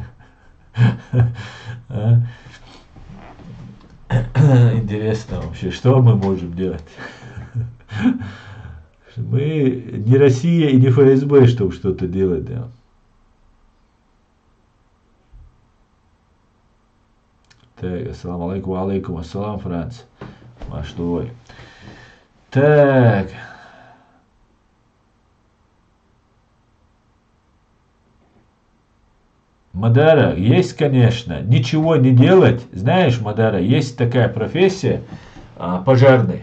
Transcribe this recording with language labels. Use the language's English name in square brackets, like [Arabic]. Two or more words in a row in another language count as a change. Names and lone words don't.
[Russian] Интересно вообще, что мы можем делать? Мы не Россия и не ФСБ, чтобы что-то делать, да. Так, [Arabic] السلام عليكم، عليكم السلام, [Russian] Франц. Маштовой. Так. Мадара, есть, конечно, ничего не делать. Знаешь, Мадара, есть такая профессия пожарный.